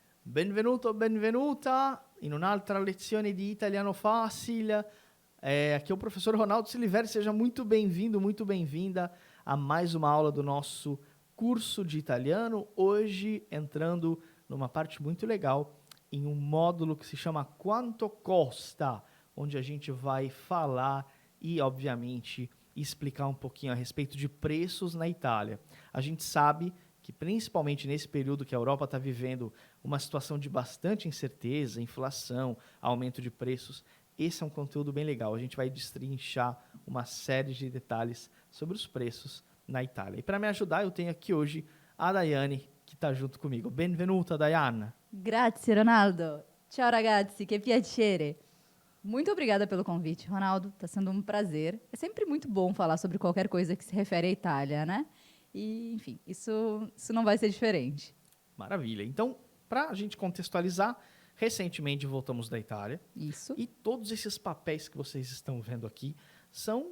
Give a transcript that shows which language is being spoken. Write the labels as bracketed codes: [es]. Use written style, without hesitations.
[it] Benvenuto, benvenuta in un'altra lezione di Italiano Fácil. [pt] Aqui é o professor Ronaldo Siliveri, seja muito bem-vindo, muito bem-vinda a mais uma aula do nosso curso de italiano. Hoje entrando numa parte muito legal, em um módulo que se chama Quanto Costa, onde a gente vai falar e, obviamente, explicar um pouquinho a respeito de preços na Itália. A gente sabe que principalmente nesse período que a Europa está vivendo uma situação de bastante incerteza, inflação, aumento de preços, esse é um conteúdo bem legal. A gente vai destrinchar uma série de detalhes sobre os preços na Itália. E para me ajudar, eu tenho aqui hoje a Daiane, que está junto comigo. [it] Benvenuta, Daiane. Grazie, Ronaldo. Ciao, ragazzi, che piacere. [pt] Muito obrigada pelo convite, Ronaldo. Está sendo um prazer. É sempre muito bom falar sobre qualquer coisa que se refere à Itália, né? E, enfim, isso não vai ser diferente. Maravilha. Então, para a gente contextualizar, recentemente voltamos da Itália. Isso. E todos esses papéis que vocês estão vendo aqui são...